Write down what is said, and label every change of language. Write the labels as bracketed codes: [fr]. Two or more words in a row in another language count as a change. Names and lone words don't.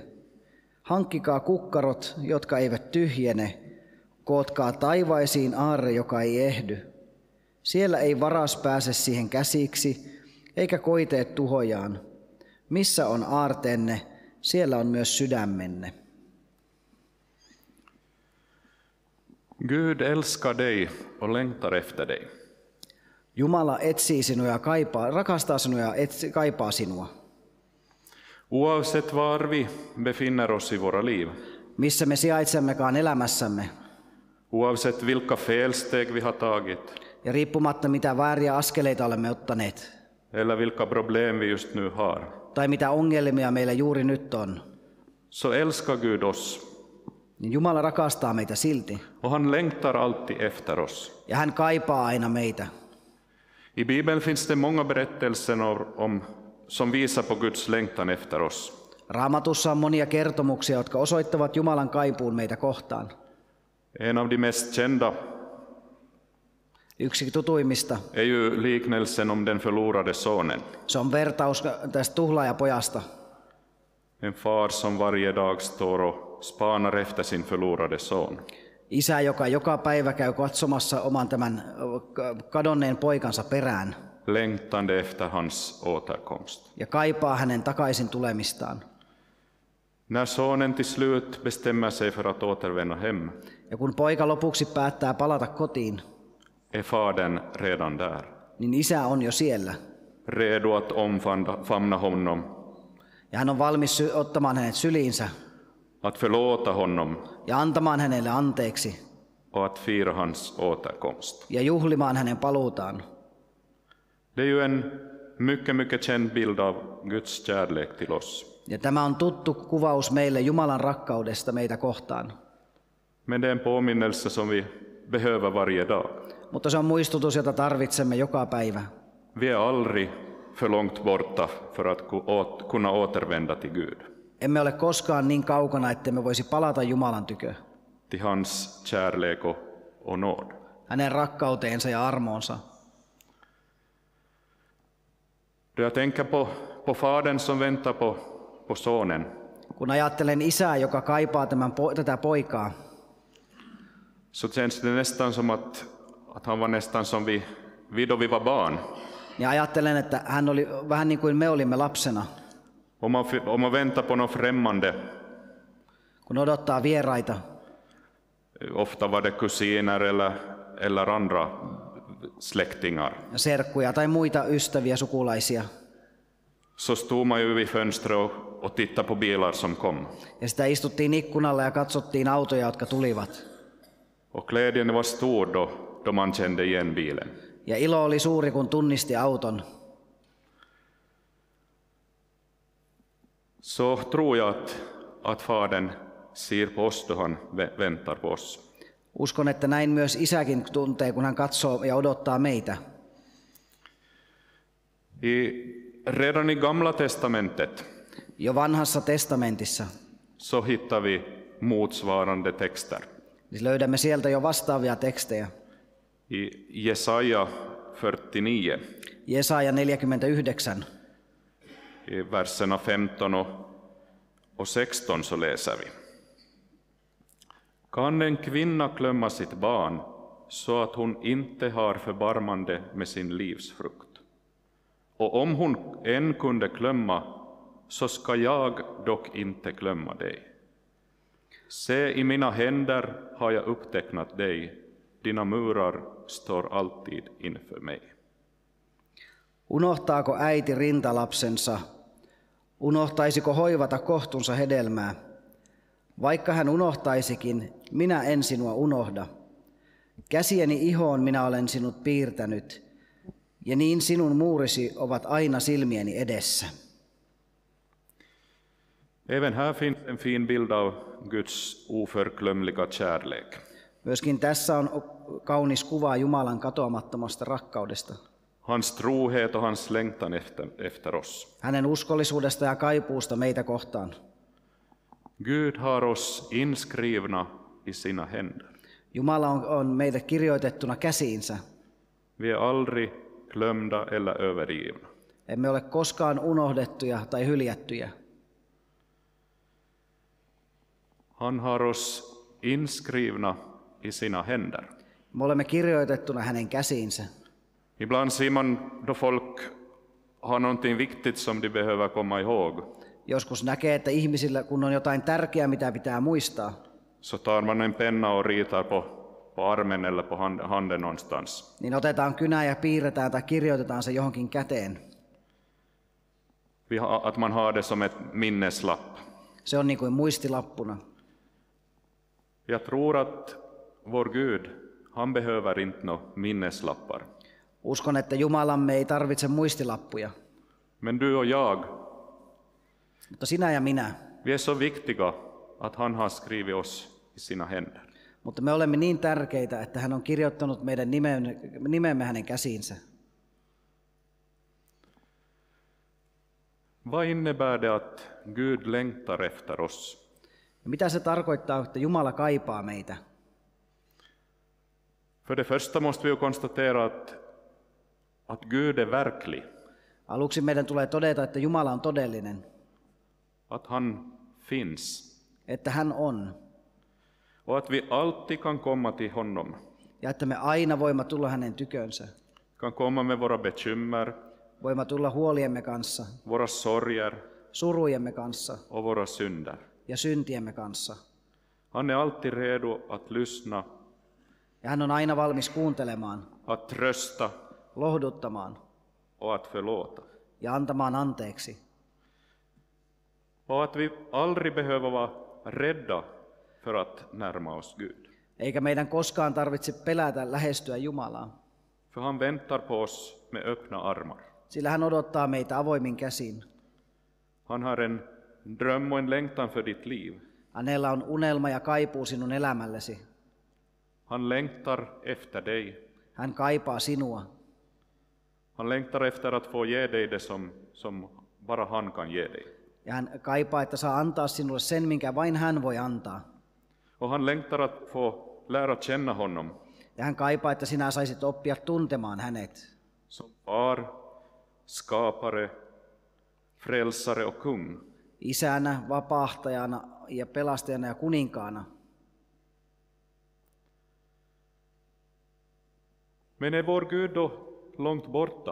[fi] Hankkikaa kukkarot, jotka eivät tyhjene. Kootkaa taivaisiin aarre, joka ei ehdy. Siellä ei varas pääse siihen käsiksi, eikä koiteet tuhojaan. Missä on aarteenne, siellä on myös sydämenne. [sv] Gud älskar dig och längtar efter dig. [fi] Jumala etsii sinua ja rakastaa sinua ja kaipaa sinua. [sv] Oavsett var vi befinner oss i våra liv. [fi] Missä me sijaitsemmekaan elämässämme. [sv] Oavsett vilka felsteg vi har tagit. [fi] Ja riippumatta mitä vääriä askeleita olemme ottaneet. [sv] Eller vilka problem vi just nu har. [fi] Tai mitä ongelmia meillä juuri nyt on. [sv] Så älskar Gud oss. [fi] Niin Jumala rakastaa meitä silti. [sv] Och han längtar alltid efter oss. [fi] Ja hän kaipaa aina meitä. [sv] I Bibeln finns det många berättelser som visar på Guds längtan efter oss. [fi] Raamatussa on monia kertomuksia, jotka osoittavat Jumalan kaipuun meitä kohtaan. [sv] En av de mest kända [fi] Yksi tutuimmista. [sv] är ju liknelsen om den förlorade sonen. [fi] Se on vertaus tästä tuhlaajapojasta. [sv] En far som varje dag står och spanar efter sin förlorade son. [fi] Isä, joka päivä käy katsomassa oman tämän kadonneen poikansa perään. [sv] Längtande efter hans återkomst. [fi] Ja kaipaa hänen takaisin tulemistaan. [sv] När sonen till slut bestämmer sig för att återvända hem, [fi] Ja kun poika lopuksi päättää palata kotiin, [sv] är fadern redan där. [fi] niin isä on jo siellä. [sv] Redo att omfamna honom, [fi] Ja hän on valmis ottamaan hänet syliinsä [sv] att förlåta honom [fi] ja antamaan hänelle anteeksi [sv] och att fira hans återkomst. [fi] ja juhlimaan hänen paluutaan. [sv] Det är ju en mycket känd bild av Guds kärlek till oss. [fi] Ja tämä on tuttu kuvaus meille Jumalan rakkaudesta meitä kohtaan. [sv] Men det är en påminnelse som vi behöver varje dag. [fi] Mutta se on muistutus, jota tarvitsemme joka päivä. [sv] Vi är aldrig för långt borta för att kunna återvända till Gud. [fi] Emme ole koskaan niin kaukana, ettemme voisi palata Jumalan tykö. [sv] Till hans kärlek och nåd. [fi] Hänen rakkauteensa ja armoonsa. [sv] Då jag tänker på fadern som väntar på sonen, [fi] Kun ajattelen isää, joka kaipaa tätä poikaa, [sv] så känns det nästan som att han var nästan som vi då vi var barn. [fi] ja ajattelen, että hän oli vähän niin kuin me olimme lapsena. [sv] Om man väntar på något främmande, [fi] Kun odottaa vieraita, [sv] ofta var det kusiner eller andra släktingar, [fi] ja serkkuja tai muita ystäviä, sukulaisia, [sv] så stod man ju vid fönstret och tittade på bilar som kom. [fi] ja sitä istuttiin ikkunalla ja katsottiin autoja, jotka tulivat. [sv] Och glädjen var stor då man kände igen bilen. [fi] Ja ilo oli suuri, kun tunnisti auton. [sv] Så tror jag att fadern ser på oss då han väntar på oss. [fi] Uskon, että näin myös isäkin tuntee, kun hän katsoo ja odottaa meitä. [sv] Redan i Gamla testamentet [fi] Jo vanhassa testamentissa [sv] så hittar vi motsvarande texter. [fi] siis löydämme sieltä jo vastaavia tekstejä. [sv] I Jesaja 49, [fi] Jesaja 49, [sv] i verserna 15 och 16 så läser vi. Kan en kvinna glömma sitt barn så att hon inte har förbarmande med sin livsfrukt? Och om hon än kunde glömma, så ska jag dock inte glömma dig. Se, i mina händer har jag upptecknat dig, dina murar står alltid inför mig. [fi] Unohtaako äiti rintalapsensa? Unohtaisiko hoivata kohtunsa hedelmää? Vaikka hän unohtaisikin, minä en sinua unohda. Käsieni ihoon minä olen sinut piirtänyt. Ja niin sinun muurisi ovat aina silmieni edessä. [sv] Även här finns en fin bild av Guds oförglömliga kärlek. [fi] Myöskin tässä on kaunis kuva Jumalan katoamattomasta rakkaudesta. [sv] Hans trohet och hans längtan efter oss. [fi] Hänen uskollisuudesta ja kaipuusta meitä kohtaan. [sv] Gud har oss inskrivna i sina händer. [fi] Jumala on meidät kirjoitettuna käsiinsä. [sv] Vi är aldrig glömda eller övergivna. [fi] Emme ole koskaan unohdettuja tai hyljättyjä. [sv] Han har oss inskrivna i sina händer. [fi] Me olemme kirjoitettuna hänen käsiinsä. [sv] Ibland ser man då folk har någonting viktigt som de behöver komma ihåg. [fi] Joskus näkee, että ihmisillä, kun on jotain tärkeää, mitä pitää muistaa, [sv] Så tar man en penna och ritar på armen eller på handen någonstans. [fi] niin otetaan kynä ja piirretään tai kirjoitetaan se johonkin käteen. [sv] Att man har det som ett minneslapp. [fi] Se on niin kuin muistilappuna. [sv] Jag tror att vår Gud, han behöver inte några minneslappar. [fi] Uskon, että Jumalamme ei tarvitse muistilappuja. [sv] Men du och jag, [fi] Mutta sinä ja minä, [sv] vi är så viktiga att han har skrivit oss i sina händer. [fi] mutta me olemme niin tärkeitä, että hän on kirjoittanut meidän nimemme hänen käsiinsä. [sv] Vad innebär det att Gud längtar efter oss? [fi] Ja mitä se tarkoittaa, että Jumala kaipaa meitä? [sv] För det första måste vi ju konstatera att Gud är verklig. [fi] Aluksi meidän tulee todeta, että Jumala on todellinen, [sv] Att han finns. [fi] että hän on, [sv] Och att vi alltid kan komma till honom. [fi] ja että me aina voimme tulla hänen tykönsä. [sv] Kan komma med våra bekymmer, [fi] Voimme tulla huoliemme kanssa, [sv] våra sorger [fi] surujemme kanssa [sv] och våra synder. [fi] ja syntiemme kanssa. [sv] Han är alltid redo att lyssna, [fi] Ja hän on aina valmis kuuntelemaan, [sv] att trösta [fi] lohduttamaan [sv] och att förlåta. [fi] ja antamaan anteeksi. [sv] Och att vi aldrig behöver vara rädda för att närma oss Gud. [fi] Eikä meidän koskaan tarvitse pelätä lähestyä Jumalaa, [sv] För han väntar på oss med öppna armar. [fi] sillä hän odottaa meitä avoimin käsin. [sv] Han har en dröm och en längtan för ditt liv. [fi] Hänellä on unelma ja kaipuu sinun elämällesi. [sv] Han längtar efter dig. [fi] Hän kaipaa sinua. [sv] Han längtar efter att få ge dig det som bara han kan ge dig. [fi] Ja hän kaipaa, että saa antaa sinulle sen, minkä vain hän voi antaa. [sv] Och han längtar att få lära känna honom [fi] Ja hän kaipaa, että sinä saisit oppia tuntemaan hänet. [sv] som far, skapare, frälsare och kung. [fi] Isänä, vapahtajana ja pelastajana ja kuninkaana. [sv] Men är vår Gud då långt borta?